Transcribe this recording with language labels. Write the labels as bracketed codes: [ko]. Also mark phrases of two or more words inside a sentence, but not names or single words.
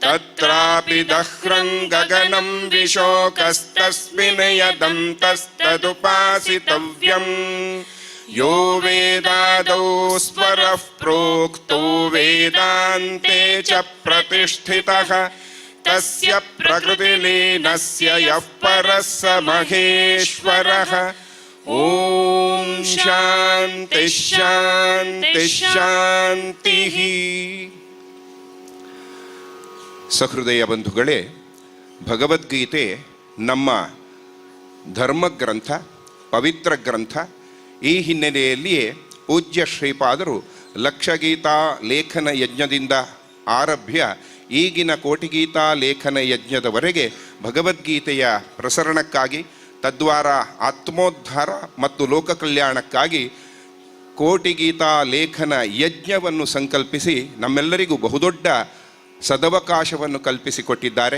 [sa] तत्रापि दह्रं गगनं विशोकस्तस्मिन् यदन्तस्तदुपासितव्यम् यो वेदादौ स्वरः प्रोक्तो वेदान्ते च प्रतिष्ठितः तस्य प्रकृतिलीनस्य यः परः स महेश्वरः। ओम शांति शांति शांतिः। [kn] ಸಹೃದಯ ಬಂಧುಗಳೇ, ಭಗವದ್ಗೀತೆ ನಮ್ಮ ಧರ್ಮಗ್ರಂಥ, ಪವಿತ್ರ ಗ್ರಂಥ. ಈ ಹಿನ್ನೆಲೆಯಲ್ಲಿಯೇ ಪೂಜ್ಯ ಶ್ರೀಪಾದರು ಲಕ್ಷಗೀತಾ ಲೇಖನ ಯಜ್ಞದಿಂದ ಆರಭ್ಯ ಈಗಿನ ಕೋಟಿಗೀತಾ ಲೇಖನ ಯಜ್ಞದವರೆಗೆ ಭಗವದ್ಗೀತೆಯ ಪ್ರಸರಣಕ್ಕಾಗಿ, ತದ್ವಾರ ಆತ್ಮೋದ್ಧಾರ ಮತ್ತು ಲೋಕ ಕಲ್ಯಾಣಕ್ಕಾಗಿ ಕೋಟಿಗೀತಾ ಲೇಖನ ಯಜ್ಞವನ್ನು ಸಂಕಲ್ಪಿಸಿ ನಮ್ಮೆಲ್ಲರಿಗೂ ಬಹುದೊಡ್ಡ ಸದವಕಾಶವನ್ನು ಕಲ್ಪಿಸಿಕೊಟ್ಟಿದ್ದಾರೆ.